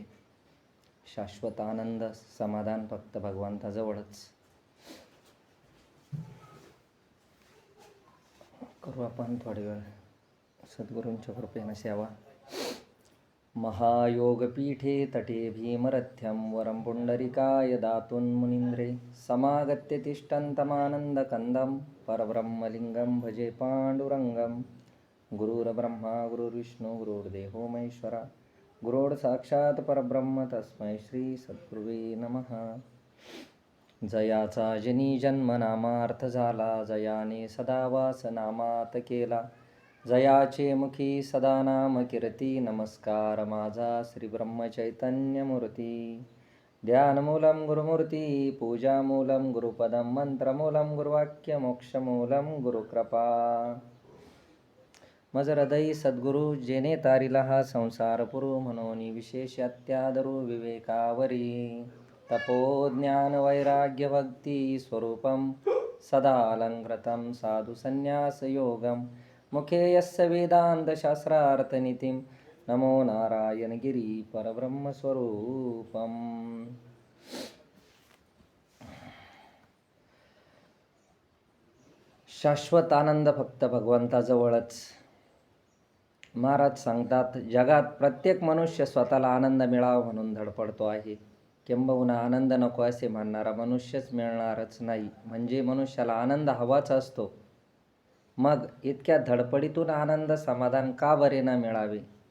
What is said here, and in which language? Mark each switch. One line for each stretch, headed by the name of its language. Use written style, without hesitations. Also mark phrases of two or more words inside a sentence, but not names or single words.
Marathi: शाश्वत आनंद समाधान फक्त भगवंताजवळच. करू आपण थोडी वेळ सद्गुरूंच्या कृपेने सेवा.
Sanskrit: महायोगपीठे तटे भीमरथ्यं वरं पुंडरिकाय दातुं मुनीन्द्रे समागत्य तिष्ठन्तमानन्दकन्दं परब्रह्मलिङ्गं भजे पाण्डुरङ्गं. गुरुर्ब्रह्मा गुरुर्विष्णु गुरुर्देवो महेश्वरा गुरुर्साक्षात् परब्रह्म तस्मै श्री सद्गुरुवे नमः.
Marathi: जयाचा जनी जन्म नामार्थ झाला, जयाने सदा वास नामात केला, जयाचे मुखी सदा नाम कीर्ती. नमस्कार माझा श्री ब्रह्मचैतन्य मूर्ती.
Sanskrit: ध्यानमूलं गुरुमूर्ती, पूजामूलं गुरुपदं, मंत्रमूलं गुरुवाक्य, मोक्षमूलं गुरुकृपा.
Marathi: मज हृदयी सद्गुरु जेने तारिला हा संसार पुरु, म्हणून विशेष अत्यादरू विवेकावरी.
Sanskrit: तपो ज्ञान वैराग्य भक्ती स्वरूपं सदा अलंकृतं साधु संन्यास योगं. मुखे यस्य वेदांत शास्त्रार्थनीतिं, नमो नारायण गिरी परब्रह्मस्वरूपम.
Marathi: शाश्वत आनंद फक्त भगवंताजवळच. महाराज सांगतात, जगात प्रत्येक मनुष्य स्वतःला आनंद मिळावा म्हणून धडपडतो आहे. किंबहुना आनंद नको असे म्हणणारा मनुष्यच मिळणारच नाही. म्हणजे मनुष्याला आनंद हवाच असतो. मग इतक्या धडपडीतून आनंद समाधान का बरे न मिळावे?